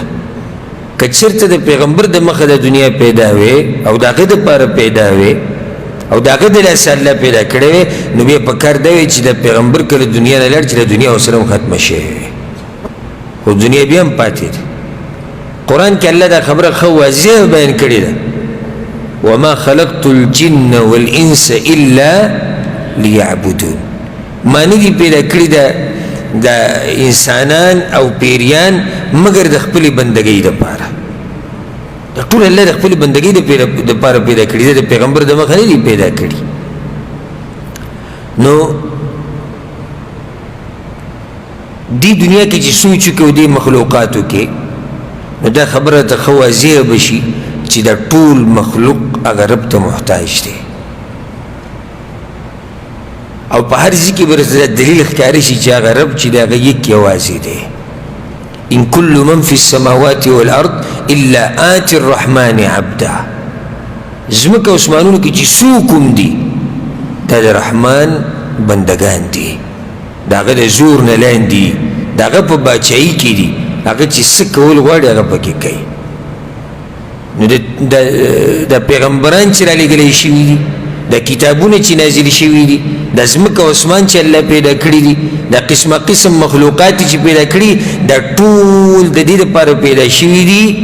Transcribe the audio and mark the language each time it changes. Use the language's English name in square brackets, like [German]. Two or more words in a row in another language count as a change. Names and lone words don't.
[Pashto] که چېرته د پیغمبر د مخه د دنیا پیدا وې او د هغه دپاره پیدا وې او د هغه د لاسه الله پیدا کړې وې نو بیا پکار دا وې چې د پیغمبر کله دنیا نه لاړ چې د دنیا ورسره هم ختمه شوې وې، خو دنیا بیا هم پاتې ده. قرآن کې الله دا خبره ښه واضح بیان کړې ده، [Arabic] وما خلقت الجن والانس الا ليعبدون. [Pashto] ما نه دي پیدا کړي د انسانان او پیریان مگر د خپلې بندګۍ دپاره. د ټول الله د خپلې بندګۍ دپاره پیدا کړي ده، د پیغمبر د مخه نه دي پیدا کړي. نو دی دنیا کې چې سوچ وکړو دې مخلوقاتو کې نو دا خبره ته ښه واضح به شي چې دا ټول مخلوق هغه رب ته محتاج دی او په هر ځای کې به ورته دلیل ښکاره شي چې هغه رب چې د هغه یک یوازې دی. [Arabic] ان كل من في السماوات والارض الا آتي الرحمن عبدا. [Pashto] ځمکه اسمانونو کې چې څوک هم دي دا د رحمان بندګان دي، د هغه د زور نه لاندې، د هغه په باچایي کې دي، هغه چې څه کول غواړي هغه پکې کوي. نو د پیغمبران چې رالېږلي شوي دي، د کتابونه چې نازل شوي دي، د ځمکه او اسمان چې الله پیدا کړي دي، د قسمه قسم مخلوقات چې پیدا کړي دا ټول د دې دپاره پیدا شوي دي